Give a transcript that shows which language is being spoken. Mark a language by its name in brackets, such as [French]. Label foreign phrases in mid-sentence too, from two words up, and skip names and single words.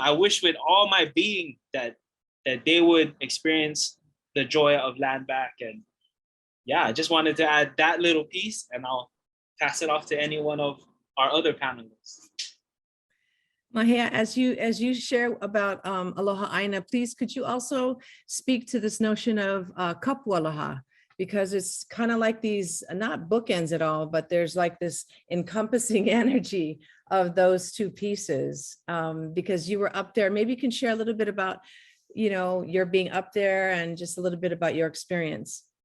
[English] I wish with all my being that they would experience the joy of land back. And yeah, I just wanted to add that little piece, and I'll pass it off to any one of our other panelists. Mahea, as you share about [Hawaiian] aloha ʻāina, [English] please could you also speak to this notion of [Hawaiian] kapu aloha? [English] Because it's kind of like these, not bookends at all, but there's like this encompassing energy of those two pieces. Because you were up there, maybe you can share a little bit about, your being up there and just a little bit about your experience.